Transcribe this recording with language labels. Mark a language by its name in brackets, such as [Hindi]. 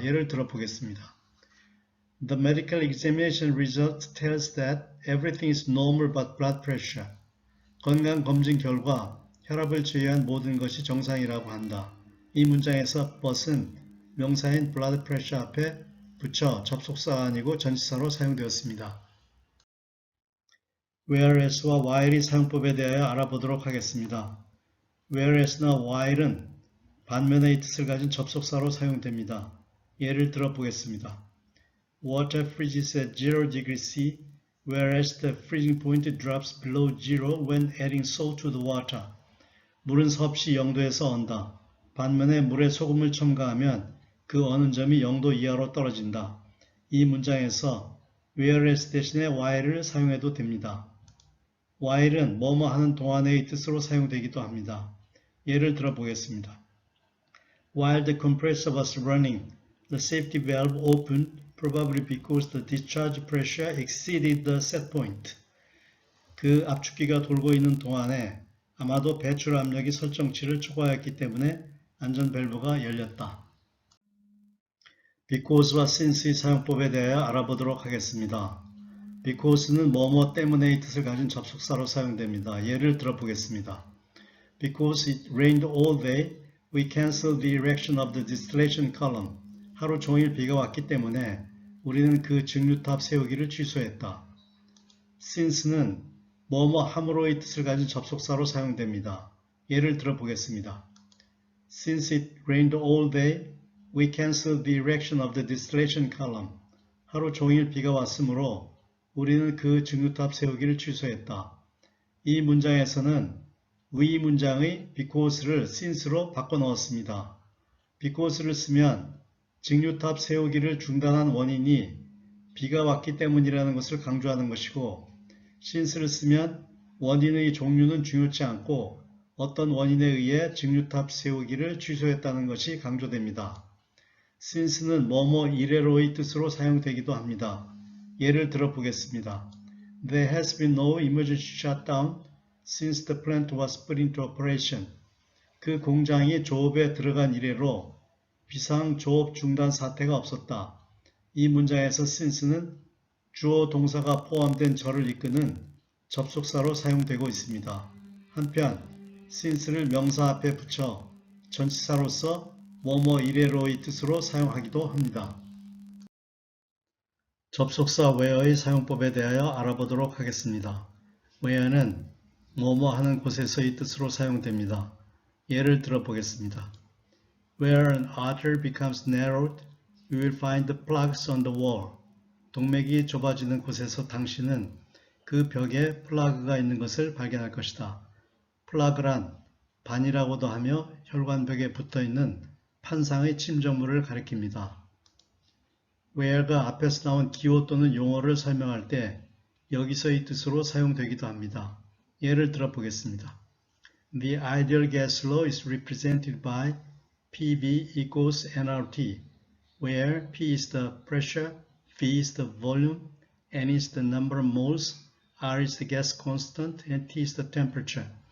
[Korean] 예를 들어 보겠습니다. [English] The medical examination result tells that everything is normal but blood pressure. [Korean] 건강검진 결과 혈압을 제외한 모든 것이 정상이라고 한다. 이 문장에서 but은 명사인 blood pressure 앞에 붙여 접속사가 아니고 전치사로 사용되었습니다. whereas와 while의 사용법에 대하여 알아보도록 하겠습니다. whereas나 while은 반면의 뜻을 가진 접속사로 사용됩니다. 예를 들어 보겠습니다. [English] Water freezes at 0 degrees C whereas the freezing point drops below zero when adding salt to the water. [Korean] 물은 섭씨 0도에서 언다. 반면에 물에 소금을 첨가하면 그 어는 점이 0도 이하로 떨어진다. 이 문장에서 whereas 대신에 while을 사용해도 됩니다. while은 뭐뭐 하는 동안의 뜻으로 사용되기도 합니다. 예를 들어 보겠습니다. [English] While the compressor was running, the safety valve opened probably because the discharge pressure exceeded the set point. [Korean] 그 압축기가 돌고 있는 동안에 아마도 배출 압력이 설정치를 초과했기 때문에 안전 밸브가 열렸다. because와 since의 사용법에 대하여 알아보도록 하겠습니다. because는 뭐뭐 때문에의 뜻을 가진 접속사로 사용됩니다. 예를 들어 보겠습니다. [English] Because it rained all day, we canceled the erection of the distillation column. [Korean] 하루 종일 비가 왔기 때문에 우리는 그 증류탑 세우기를 취소했다. since는 뭐뭐 함으로의 뜻을 가진 접속사로 사용됩니다. 예를 들어 보겠습니다. [English] Since it rained all day, we canceled the erection of the distillation column. [Korean] 하루 종일 비가 왔으므로 우리는 그 증류탑 세우기를 취소했다. 이 문장에서는 위 문장의 because를 since로 바꿔 넣었습니다. because를 쓰면 증류탑 세우기를 중단한 원인이 비가 왔기 때문이라는 것을 강조하는 것이고, since를 쓰면 원인의 종류는 중요치 않고 어떤 원인에 의해 증류탑 세우기를 취소했다는 것이 강조됩니다. since는 뭐뭐 이래로의 뜻으로 사용되기도 합니다. 예를 들어 보겠습니다. [English] There has been no emergency shutdown since the plant was put into operation. [Korean] 그 공장이 조업에 들어간 이래로 비상 조업 중단 사태가 없었다. 이 문장에서 since는 주어 동사가 포함된 절을 이끄는 접속사로 사용되고 있습니다. 한편 since를 명사 앞에 붙여 전치사로서 뭐뭐 이래로의 뜻으로 사용하기도 합니다. 접속사 where의 사용법에 대하여 알아보도록 하겠습니다. where는 뭐뭐 하는 곳에서의 뜻으로 사용됩니다. 예를 들어 보겠습니다. [English] Where an artery becomes narrowed, you will find the plugs on the wall. [Korean] 동맥이 좁아지는 곳에서 당신은 그 벽에 플라그가 있는 것을 발견할 것이다. 플라그란 반이라고도 하며 혈관벽에 붙어있는 판상의 침전물을 가리킵니다. where가 앞에서 나온 기호 또는 용어를 설명할 때 여기서의 뜻으로 사용되기도 합니다. 예를 들어 보겠습니다. [English] The ideal gas law is represented by PV equals nRT, where P is the pressure, V is the volume, N is the number of moles, R is the gas constant, and T is the temperature.